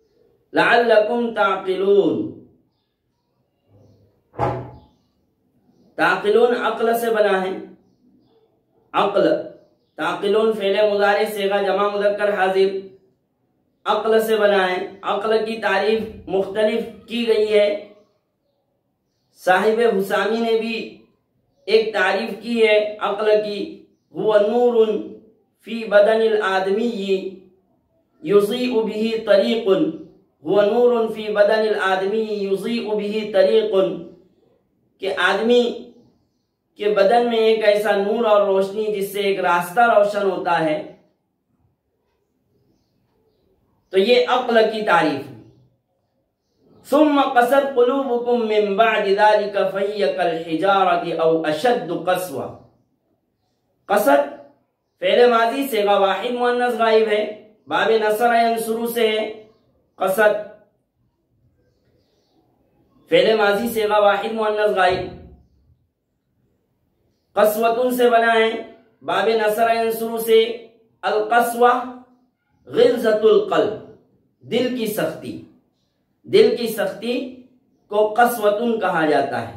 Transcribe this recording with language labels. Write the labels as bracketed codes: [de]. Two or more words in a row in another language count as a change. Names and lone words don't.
[ar] لعلکم تعقلون، [ur] تعقلون عقل سے بنا ہے، عقل، تعقلون فعل مضارع صیغہ جمع مذکر حاضر، عقل سے بنا ہے۔ عقل کی تعریف مختلف کی گئی ہے، صاحب حسامی نے بھی ایک تعریف کی ہے عقل کی، [ar] هو نور فی بدن الآدمی یضیء به طریق، هو نور فی بدن الآدمی یضیء به طریق، [ur] کہ آدمی کے بدن میں ایک ایسا نور اور روشنی جس سے ایک راستہ روشن ہوتا ہے، تو یہ عقل کی تعریف ہے۔ [ar] ثم قست قلوبکم من بعد ذلك فهي كالحجارة او اشد قسوة۔ [ur] قست فعل ماضی صیغہ واحد مؤنث غائب ہے، باب نصر ینصر سے ہے، قست فعل ماضی صیغہ واحد مؤنث غائب، قسوۃ سے بنا ہے، باب نصر ینصر سے، [ar] القسوہ غلظۃ القلب، [ur] دل کی سختی، دل کی سختی کو قسوۃ کہا جاتا ہے۔